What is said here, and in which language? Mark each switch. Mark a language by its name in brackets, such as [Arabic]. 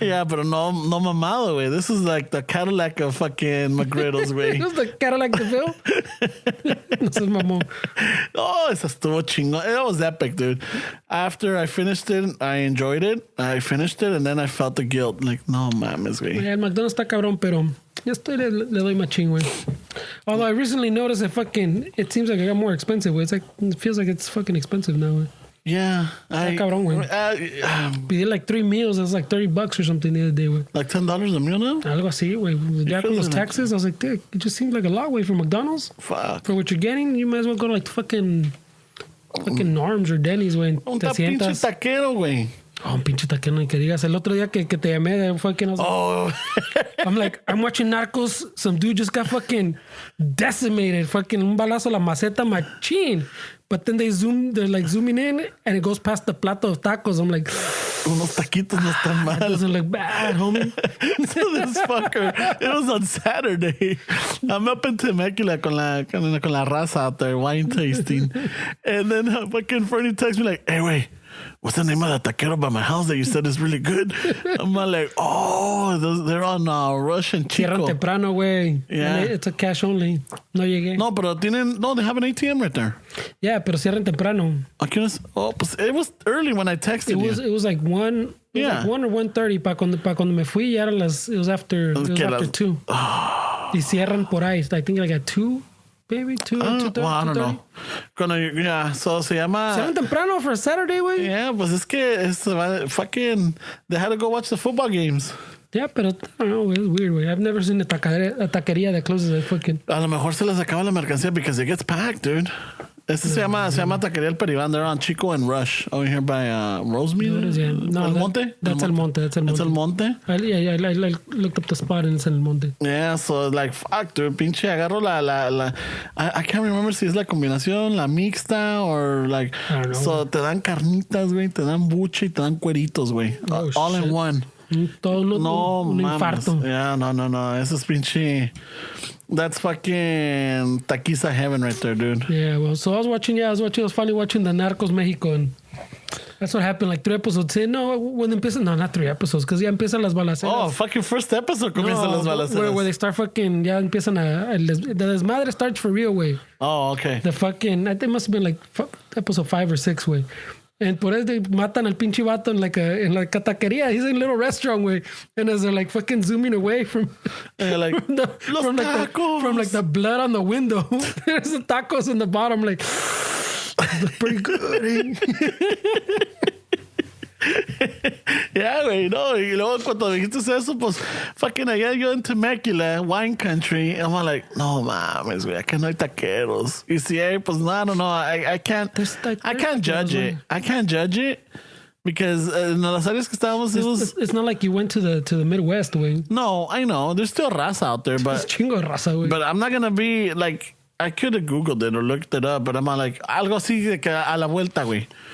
[Spanish] Yeah, pero no mamado, güey. [English] This is like the Cadillac of fucking McGriddles, güey. This is the Cadillac de Phil? [Spanish] No seas mamón. Oh, esa estuvo chingón. [English] It was epic, dude. After I finished it, I enjoyed it. I finished it, and then I felt the guilt. [Spanish] Like, no mames, güey. El McDonald's está cabrón, pero ya le doy machín, güey. [English] Although I recently noticed that it seems like it got more expensive, güey. It feels like it's fucking expensive now, güey. Yeah. [Spanish] Está cabrón, güey. Pedí like 3 meals. [English] It was like $30 or something the other day, güey. Like $10 a meal now? [Spanish] Algo así, güey. Ya con los taxes, [English] I was like, dude, it just seems like a lot, güey, for McDonald's. Fuck. For what you're getting, you might as well go to like fucking Norm's or Denny's, güey. [Spanish] Un pinche taquero, güey. Oh, un pinche taquero, ni que digas. El otro día que te llamé de fucking... [English] Oh. I'm watching Narcos. Some dude just got fucking decimated. Fucking [Spanish] un balazo la maceta machín. [English] But then they're zooming in and it goes past the plato of tacos. I'm like... [Spanish] Unos taquitos no están mal. [English] It doesn't look bad, homie. So this fucker, it was on Saturday. I'm up in Temecula [Spanish] con la raza [English] out there, wine tasting. And then fucking Fernie texts me like, hey, wait. What's the name of that taquero by my house that you said is really good? I'm like, they're on Russian Chico. [Spanish] Cierran temprano, güey. [English] Yeah. It's a cash only. [Spanish] No llegué. [English] No, pero they have an ATM right there. [Spanish] Yeah, pero cierran temprano. [English] Pues it was early when I texted you. It was like 1. Yeah. Like 1 or 1:30 [Spanish] para cuando me fui. Ya eran [English] it was after 2. [Spanish] Y cierran por ahí. [English] I think like at 2. Maybe 2, 2:30. Well, I don't know. So [Spanish] se llama... Cierran temprano [English] for a Saturday, güey. [Spanish] Yeah, pues es que fucking... [English] They had to go watch the football games. Yeah, pero I don't know, it's weird, güey. I've never seen a taquería that closes at fucking... [Spanish] A lo mejor se les acaba la mercancía [English] because it gets packed, dude. [Spanish] Se llama Taquería El Peribán. [English] They're on Chico and Rush over here by Rosemead. No, El Monte? That's El Monte. That's El Monte? I looked up the spot and it's El Monte. Yeah, so like, fuck, dude. [Spanish] Pinche agarro [English] I can't remember [Spanish] si es la combinación, la mixta, [English] or like... I don't know. [Spanish] So te dan carnitas, güey. Te dan buche y te dan cueritos, güey. [English] Oh, all shit. in one. [Spanish] No, un infarto. [English] Yeah, no. [Spanish] Eso es pinche... [English] That's fucking taquiza heaven right there, dude. Yeah, well, so I was finally watching the Narcos Mexico, and that's what happened, like 3 episodes in. No, when empiezan, no, not 3 episodes, because [Spanish] ya empiezan las balaceras. [English] Oh, fucking first episode [Spanish] comienzan las balaceras. [English] Where they start fucking, [Spanish] ya empiezan [English] the desmadre starts for real, way. Oh, okay. The fucking, I think it must have been like episode 5 or 6, way. [Spanish] And por eso they matan al pinche vato en la taquería. [English] He's in a little restaurant, way. And as they're like fucking zooming away from like, from the blood on the window, there's the tacos in the bottom. Like, that's pretty good. [Spanish] Yeah, güey, no. Y luego cuando dijiste eso, pues fucking allá yo en Temecula, [English] wine country, [Spanish] I'm like, no mames, güey, acá no hay taqueros. Y si hay, pues no, [English] I don't know. I can't judge it. [Spanish] I can't judge it Because en las áreas que estábamos, [English] it was... It's not like you went to the Midwest, güey. No, I know. There's still raza out there, It's but... [Spanish] chingo de raza, güey. [English] But I'm not going to be, like... I could have Googled it or looked it up, but I'm like... [Spanish] Algo así de que a la vuelta, güey.